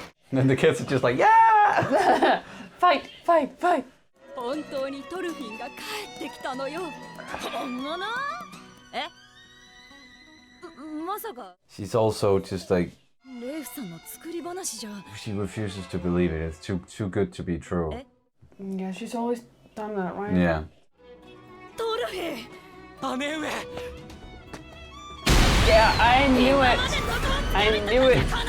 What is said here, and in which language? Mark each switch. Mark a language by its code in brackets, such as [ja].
[en] And then the kids are just like, yeah! Fight, fight, fight! [ja] 本当にトルフィンが帰ってきたのよ。本物？え？まさか。 [en] She's also just like, [ja] レフさんの作り話じゃ。 [en] she refuses to believe it. It's too good to be true. Yeah, she's always done that, right? Yeah. [ja] トルフィン。姉上。 [en] Yeah, I knew it. I knew it.